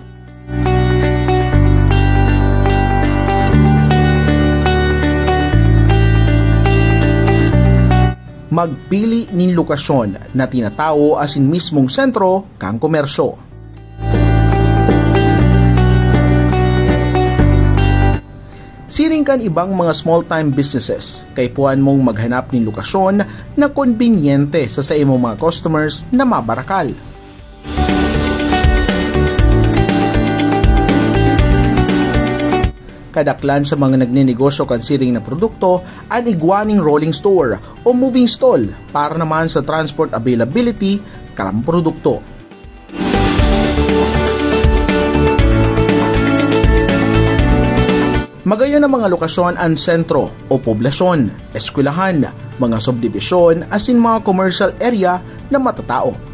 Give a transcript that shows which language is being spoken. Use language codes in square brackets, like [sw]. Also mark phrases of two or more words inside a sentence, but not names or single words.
[bik] Magpili nin lokasyon na tinatao as in mismong sentro kang komersyo. Siring kan ibang mga [en] small-time businesses, [bik] kay puan mong maghanap ng lokasyon na konbinyente sa imong mga customers na mabarakal. Kadaklan sa mga nagnenegosyo kan siring na produkto ang igwaning [en] rolling store [bik] o [en] moving stall [bik] para naman sa [en] transport availability [bik] karang produkto. Magayon ang mga lokasyon ang sentro o poblasyon, eskwelahan, mga subdivision as in mga [en] commercial area [bik] na matatao.